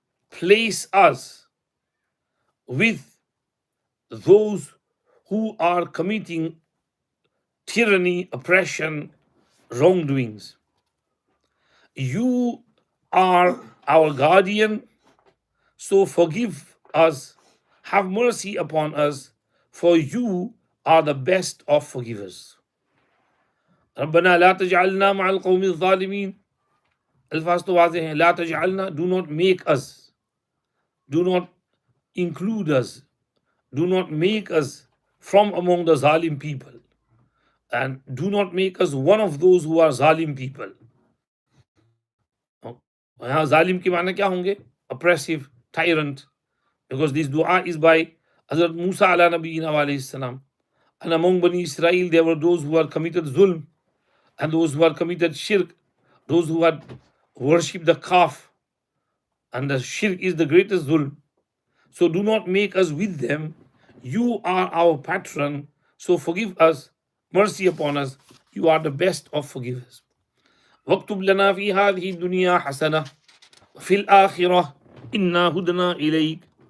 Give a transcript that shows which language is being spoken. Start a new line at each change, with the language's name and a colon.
English: place us with those who are committing tyranny, oppression, wrongdoings. You are our guardian, so forgive us, have mercy upon us, for you are the best of forgivers.
Arabic: ربنا لا تجعلنا مع القوم الظالمين.
Hindi: अल्फाज तो वाज़ेह हैं,
English: ला तजअलना, do not make us, do not include us, do not make us from among the zalim people, and do not make us one of those who are zalim people.
Hindi: यहाँ जालिम के माने क्या होंगे?
English: Oppressive, tyrant, because this dua is by Hazrat Musa ala nabiyina alayhi salam. And among Bani Israel, there were those who had committed zulm, and those who had committed shirk, those who had worshipped the calf, and the shirk is the greatest zulm. So do not make us with them. You are our patron, so forgive us, mercy upon us. You are the best of forgivers.
Arabic: واكتب لنا في هذه الدنيا حسنة وفي الآخرة إنا هدنا إليك.